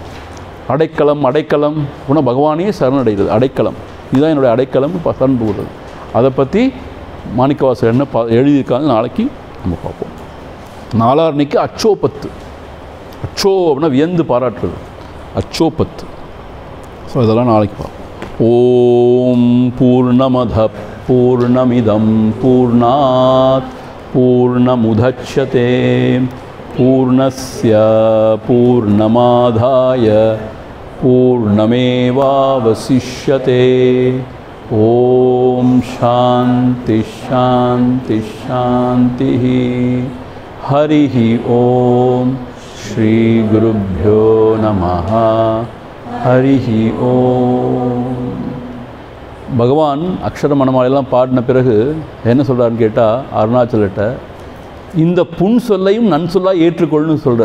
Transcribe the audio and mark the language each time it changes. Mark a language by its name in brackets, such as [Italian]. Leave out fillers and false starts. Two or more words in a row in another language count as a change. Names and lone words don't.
[Tamil] அடைக்கலம் அப்படின்னா பகவானே சரணடைகிறது, அடைக்கலம், இதுதான் என்னுடைய அடைக்கலம், சரண் போகிறது. அதை பற்றி மாணிக்கவாசகர் என்ன எழுதியிருக்காங்க நாளைக்கு நம்ம பார்ப்போம். 4ஆம் அன்னைக்கு அச்சோ 10, அச்சோ அப்படின்னா வியந்து பாராட்டுறது, அச்சோ 10. ஸோ இதெல்லாம் நாளைக்கு பார்ப்போம். [Sanskrit] ॐ पूर्णमदः पूर्णमिदं पूर्णात् पूर्णमुदच्यते पूर्णस्य पूर्णमादाय पूर्णमेवावशिष्यते. ॐ शान्तिः शान्तिः शान्तिः. हरिः ॐ. श्री गुरुभ्यो नमः। हरिः ॐ. [Tamil] பகவான் அக்ஷர மணமாலையெல்லாம் பாடின பிறகு என்ன சொல்கிறாருன்னு கேட்டால், அருணாச்சலட்ட இந்த புன் சொல்லையும் நன் சொல்லாக ஏற்றுக்கொள்ளுன்னு சொல்கிறார்.